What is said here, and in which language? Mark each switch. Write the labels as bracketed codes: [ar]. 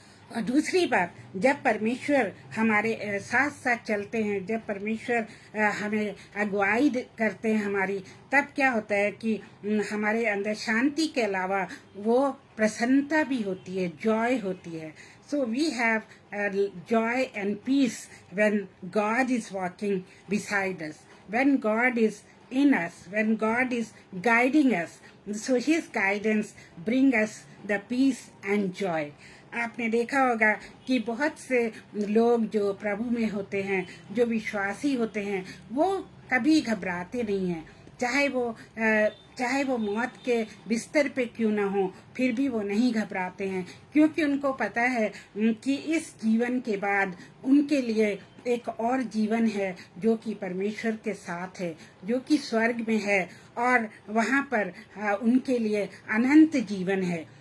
[hi] और दूसरी बात, जब परमेश्वर हमारे साथ साथ चलते हैं, जब परमेश्वर हमें अगुवाई करते हैं हमारी, तब क्या होता है कि हमारे अंदर शांति के अलावा वो प्रसन्नता भी होती है, जॉय होती है। [en] So we have joy and peace when God is walking beside us, when God is in us, when God is guiding us. So his guidance bring us the peace and joy. [hi] आपने देखा होगा कि बहुत से लोग जो प्रभु में होते हैं, जो विश्वासी होते हैं, वो कभी घबराते नहीं हैं। चाहे वो मौत के बिस्तर पे क्यों ना हो, फिर भी वो नहीं घबराते हैं, क्योंकि उनको पता है कि इस जीवन के बाद उनके लिए एक और जीवन है जो कि परमेश्वर के साथ है, जो कि स्वर्ग में है, और वहाँ पर उनके लिए अनंत जीवन है।